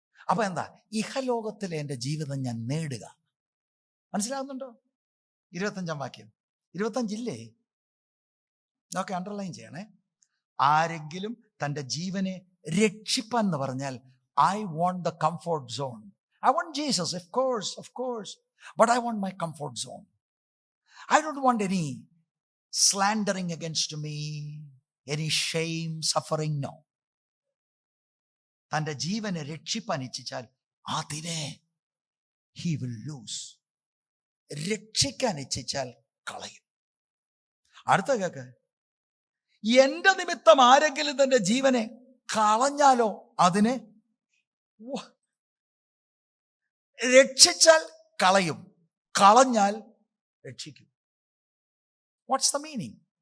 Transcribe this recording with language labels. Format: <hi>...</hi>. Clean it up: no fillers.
<ml>അപ്പൊ എന്താ? ഇഹലോകത്തിലെ എൻ്റെ ജീവിതം ഞാൻ നേടുക. മനസ്സിലാകുന്നുണ്ടോ? 25-ാം വാക്യം. 25 ഒക്കെ അണ്ടർലൈൻ ചെയ്യണേ. ആരെങ്കിലും തൻ്റെ ജീവനെ രക്ഷിപ്പാൻ എന്ന് പറഞ്ഞാൽ,</ml> <en>I want the comfort zone. I want Jesus, of course, but I want my comfort zone. I don't want any slandering against me, any shame, suffering, no.</en> <ml>തൻ്റെ ജീവനെ രക്ഷിപ്പാൻ ഇച്ഛിച്ചാൽ അതിനെ</ml> <en>he will lose.</en> <ml>രക്ഷിക്കാൻ ഇച്ഛിച്ചാൽ കളയും. അടുത്ത കേക്ക്. എന്റെ നിമിത്തം ആരെങ്കിലും തന്റെ ജീവനെ കളഞ്ഞാലോ അതിനെ രക്ഷിച്ചാൽ കളയും, കളഞ്ഞാൽ രക്ഷിക്കും.</ml> <en>What's the meaning?</en>